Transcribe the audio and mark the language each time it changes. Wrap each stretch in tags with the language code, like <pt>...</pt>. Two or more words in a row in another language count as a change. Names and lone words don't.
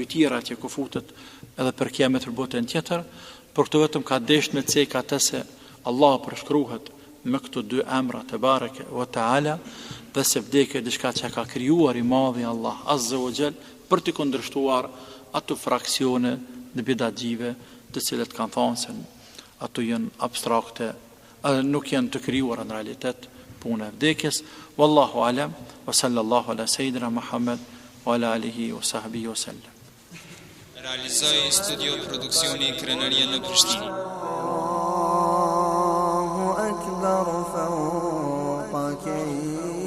<sq>tjera që ku futet edhe për kiamet për botën tjetër, por këtu vetëm ka desh në cek atë se Allah përshkruhet me këto dy emra te</sq> <ar>تبارك وتعالى,</ar> <sq>dhe se vdekja diçka që ka krijuar i madhi Allah</sq> <ar>عز وجل</ar> <sq>për të kundërshtuar ato fraksione dhe bidatxive të cilët kanë thënë se ato janë abstrakte, nuk janë të krijuara në realitet puna e vdekjes.</sq> <ar>والله أعلم وصلى الله على سيدنا محمد وعلى آله وصحبه وسلم.</ar> <sq>Realizoi studio produksioni Krenaria në Prishtinë.</sq> <ar>الله أكبر فوق</ar>